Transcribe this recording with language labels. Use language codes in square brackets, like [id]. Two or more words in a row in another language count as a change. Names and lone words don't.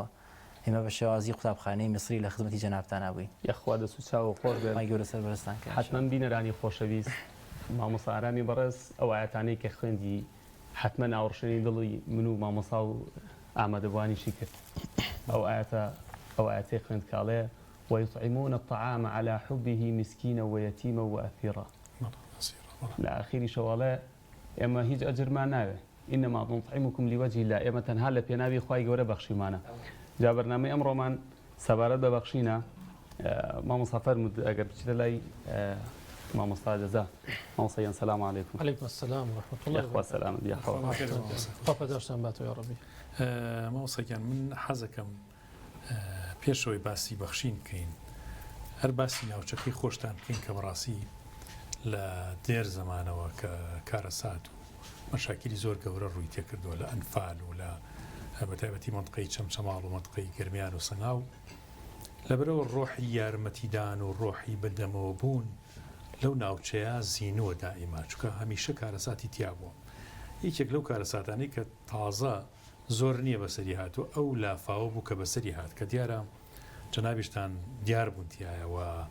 [ckb] ئێمە بە شێوازی قوتابخانەی میسری لە خزمەتی جەنابتان نبووین. یەخوا دەست و چاوە خۆش بێ. خوای گەورە سەربەرزتان کە حتمەن بینەرانی خۆشەویست مامۆستا ئارامی بەڕێز ئەو ئاەتانەی کە خوێندی حتمەن ئاوڕشێنی دڵی من و مامۆستا و ئامادەبوانیشی کرد. ئەو ئاەتە [ar] أو آياتي [ckb] خوێند کاڵێ [ar] ويطعمون الطعام على حبه مسكينا ويتيما وأسيرا [ckb] لا آخری شەواڵێ ئێمە هیچ ئەجرمان ناوێ [ar] إنما نطعمكم لوجه الله [ckb] ئێمە تەنها لە پێناوی خوای گەورە بەخشیمانە جا بەرنامەی ئەمڕۆمان سەبارەت بە بەخشینە مامۆستا فەرموود ئەگەر بچیتە لای مامۆستا جەزا مامۆستایان [ar] سەلام عەلەیکم. عليكم السلام ورحمة الله [ckb] یاخوا سەلامت یاخوا خۆپە دەشتان باتەوە یا ڕەبی. مامۆستاکیان من حەزەکەم پێشەوەی باسی بەخشین بکەین هەر باسی ناوچەکەی خۆشتان بکەین کە بەڕاستی لە دێر زەمانەوە کە کارەسات و مەشاکیلی زۆر گەورە ڕووی تێکردووە لە ئەنفال و لە بەتایبەتی مەنطقەی چەمچەماڵ و مەنطقەی گرمیان و سەنگاو لەبەرەوە ڕۆحی یارمەتیدان و ڕۆحی بەدەمەوە بوون لەو ناوچەیە زیینووە دائیما چونکە هەمیشە کارەساتی تیا بووە یەکێک لەو کارەساتانەی کە تازە زۆر نییە بەسەری هاتووە ئەو لافاوە بوو کە بەسەری هات کە دیارە جەنابیشتان دیار بوون تایەوە